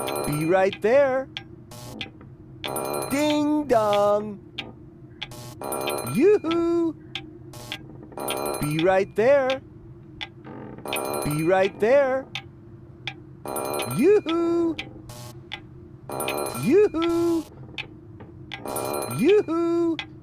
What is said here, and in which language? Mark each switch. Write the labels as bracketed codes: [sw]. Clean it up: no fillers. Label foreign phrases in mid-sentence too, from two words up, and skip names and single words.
[en] Be right there. Ding dong. Yoo-hoo. Be right there. Be right there. Yoo-hoo. Yoo-hoo. Yoo-hoo.